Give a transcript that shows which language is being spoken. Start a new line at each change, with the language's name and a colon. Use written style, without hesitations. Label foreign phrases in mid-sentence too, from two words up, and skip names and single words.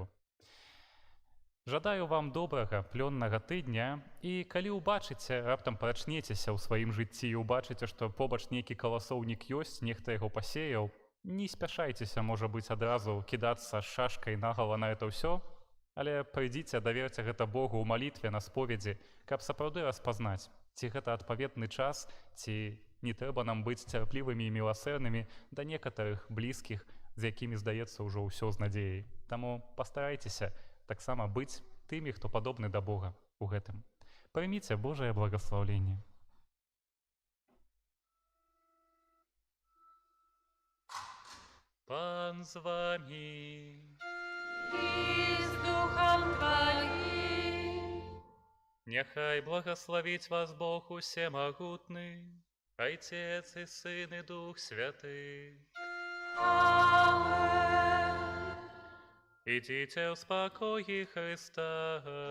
Belarusian: Жадаю вам добрага, плённага тыдня, і калі ўбачыце, раптам прачнецеся ў сваім жыцці і ўбачыце, што побач нейкі каласоўнік ёсць, нехта яго пасеяў, не спяшайцеся, можа быць, адразу кідацца шашкай нагала на это ўсё, але прыйдзіце, даверце гэта Богу ў малітве, на споведзі, каб сапраўды распазнаць, ці гэта адпаведны час, ці не трэба нам быць цярплівымі і міласэрнымі да некаторых блізкіх, з якімі здаецца ўжо ўсё з надзеяй. Таму пастарайцеся таксама быць тымі, хто падобны да Бога ў гэтым. Прыміце Божае благаслаўленне. Пан з вамі.
Russian: И с Духом Твоим. Няхай благословить вас Бог усемогутный, Отец и Сын и Дух Святый. Аминь. Идите в спокое Христа.